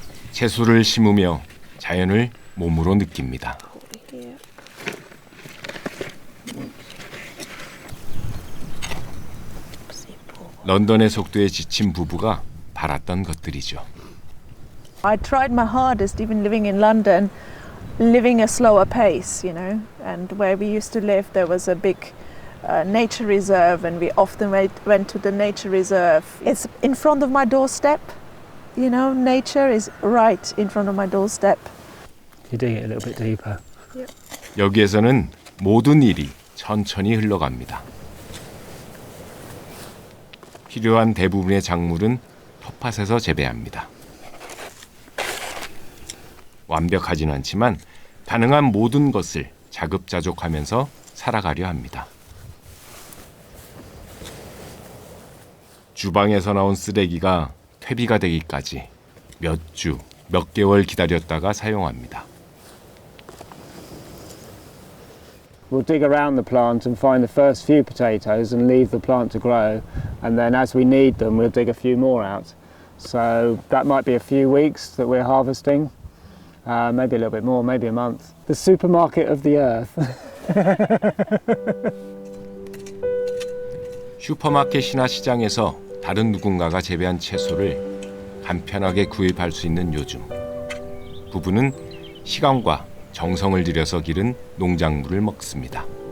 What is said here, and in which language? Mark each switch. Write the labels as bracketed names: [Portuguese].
[Korean] 채소를 심으며 자연을 몸으로 느낍니다. 런던의 속도에 지친 부부가 바랐던 것들이죠. [English] I tried my hardest, even living in London, living a slower pace, you know. And where we used to live, there was a big nature reserve, and we often went to the nature reserve. It's in front of my doorstep, you know. Nature is right in front of my doorstep. You dig it a little bit deeper. [Korean] 여기에서는 모든 일이 천천히 흘러갑니다. 필요한 대부분의 작물은 텃밭에서 재배합니다. 완벽하진 않지만 가능한 모든 것을 자급자족하면서 살아가려 합니다. 주방에서 나온 쓰레기가 퇴비가 되기까지 몇 주, 몇 개월 기다렸다가 사용합니다. [English] We'll dig around the plant and find the first few potatoes and leave the plant to grow, and then as we need them we'll dig a few more out. So that might be a few weeks that we're harvesting. Maybe a little bit more, maybe a month. The supermarket of the earth. [Korean] 슈퍼마켓이나 시장에서 다른 누군가가 재배한 채소를 간편하게 구입할 수 있는 요즘. 부부는 시간과 정성을 들여서 기른 농작물을 먹습니다.